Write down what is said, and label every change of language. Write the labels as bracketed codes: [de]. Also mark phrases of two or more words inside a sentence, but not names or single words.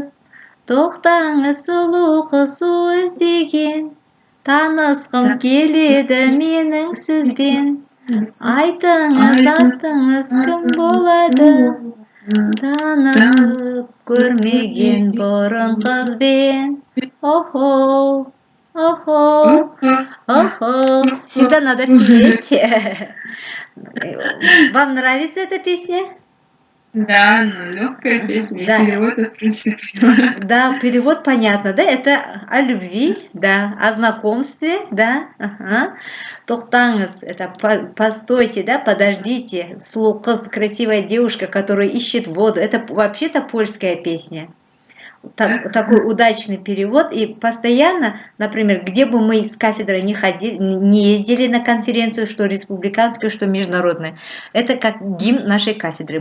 [kk] Тоқтаңыз сұлу қыз су іздеген, танысқым келеді менің сізбен. Айтыңыз атыңыз кім болады, танысып көрмеген бұрын қызбен. Охо, охо, охо. [ru] Всегда надо петь. Вам нравится эта песня? Да, ну легкая песня, Да. и перевод, в принципе, понимаю. Да, перевод понятно, да? Это о любви, да, о знакомстве, да. Ага. Тоқтаңыз, это постойте, да, подождите. [kk] Сұлу қыз, [ru] красивая девушка, которая ищет воду. Это вообще-то польская песня. Такой удачный перевод. И постоянно, например, где бы мы с кафедрой не ходили, не ездили на конференцию, что республиканскую, что международную, это как гимн нашей кафедры.